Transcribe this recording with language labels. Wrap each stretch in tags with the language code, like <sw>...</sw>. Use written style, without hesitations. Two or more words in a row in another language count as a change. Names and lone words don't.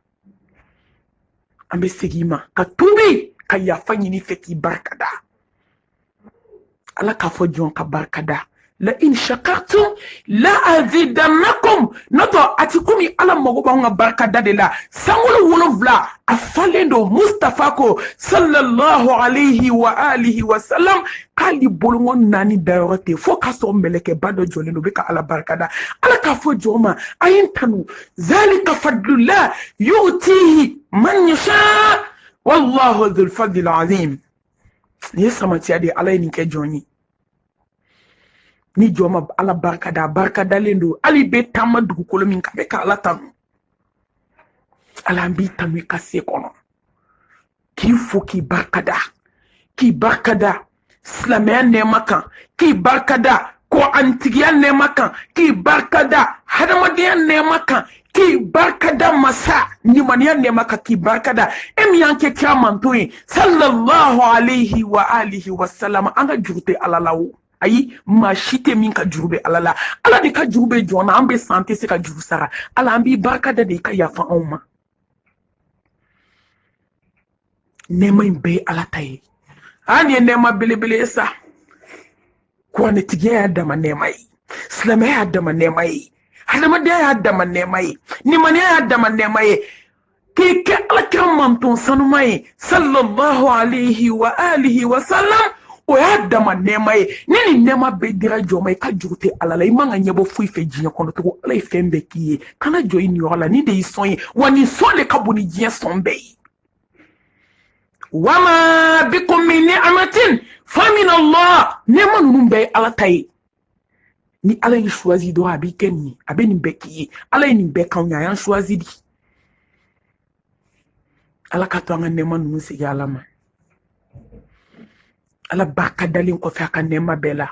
<bm>An bɛ segin ma ka tuubi ka yafa ɲini fɛ k'i barikada. ala k'a fɔ jɔn ka barikada,</bm> <ar>لئن شكرتم لأزيدنكم.</ar> <bm>N'o a ti komi ala mago b'anw ka barikada de la. Sankolo 7 a falen don Mustafa ko</bm> <ar>صلى الله عليه وآله وسلم</ar> <bm>k'ale bolongo 4 dayɔrɔ tɛ fo k'a sɔrɔ mɛlɛkɛba dɔ jɔlen don bɛ ka ala barikada. Ala k'a fɔ jɔn ma a ye n tanu,</bm> <ar>ذلك فضل الله يؤتيه من يشاء والله ذو الفضل العظيم.</ar> <bm>Ni ye samatiya de ala ye nin kɛ jɔn ye. Ni jɔn ma ala barikada, barikadalen don hali bɛ taama dugukolo min kan bɛ ka ala tanu. Ala an b'i tanu i ka se kɔnɔ k'i fo k'i barikada, k'i barikada silamɛya nɛɛma kan, k'i barikada kɔrɔantigiya nɛɛma kan, k'i barikada hadamadenya nɛɛma kan, k'i barikada masa ɲumaniya nɛɛma kan, k'i barikada e min y'an kɛ kira manto ye</bm> <ar>صلى الله عليه وآله وسلم.</ar> <bm>An ka juru tɛ ala la o, ayi maa si tɛ min ka juru bɛ ala la. Ala de ka juru bɛ jɔn na, an bɛ san tɛ se ka juru sara. Ala an b'i barikada de i ka yafa anw ma. Nɛɛma in bɛɛ ye ala ta ye. An ye nɛɛma belebele ye sa. Kuranɛtigiya y'a dama nɛɛma ye, silamɛya y'a dama nɛɛma ye, hadamadenya y'a dama nɛɛma ye, nimaniya y'a dama nɛɛma ye. K'i ye ke alakira manton sanuma ye</bm> <ar>صلى الله عليه وآله وسلم</ar> <bm>o y'a dama nɛɛma ye ni nin nɛɛma bɛɛ dira jɔ ma i ka jugu tɛ ala la i man ka ɲɛbɔ foyi fɛ diɲɛ kɔnɔ tugun ala ye fɛn bɛɛ k'i ye kana jɔ i niyɔrɔ la ni de y'i sɔn ye wa nin sɔn de ka bon ni diɲɛ sɔn bɛɛ ye</bm> <ar>وما بكم من نعمة فمن الله</ar> <bm>nɛɛma ninnu bɛɛ ye ala ta ye ni ala y'i choisi dɔrɔn a b'i kɛ nin ye a bɛ nin bɛɛ k'i ye ala ye nin bɛɛ k'anw ye a y'an choisi di ala ka to an ka nɛɛma ninnu segin ala ma ala barika dalen kɔfɛ a ka nɛɛma bɛɛ la</bm>